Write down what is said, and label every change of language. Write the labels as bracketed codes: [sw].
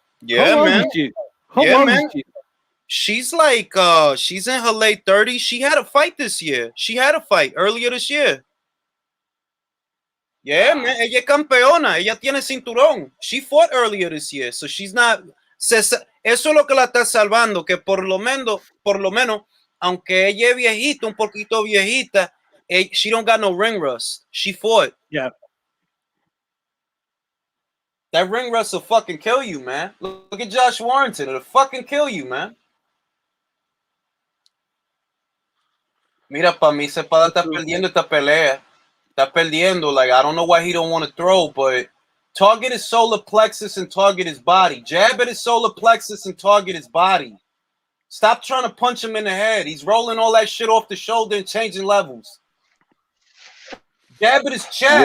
[en] Yeah, man. How old is she? She's like she's in her late 30s. She had a fight this year. She had a fight earlier this year. Yeah, man. [es] Ella es campeona. Ella tiene cinturón. [en] She fought earlier this year, so she's not. [es] Eso es lo que la está salvando, que por lo menos, aunque ella es viejita, un poquito viejita, [en] she don't got no ring rust. She fought. Yeah. That ring rust will fucking kill you, man. Look at Josh Warrington. It'll fucking kill you, man. [es] Mira, para mí, Cepeda está perdiendo esta pelea. Está perdiendo. [en] Like, I don't know why he don't want to throw, but target his solar plexus and target his body. Jab at his solar plexus and target his body. Stop trying to punch him in the head. He's rolling all that shit off the shoulder and changing levels. Jab at his chest.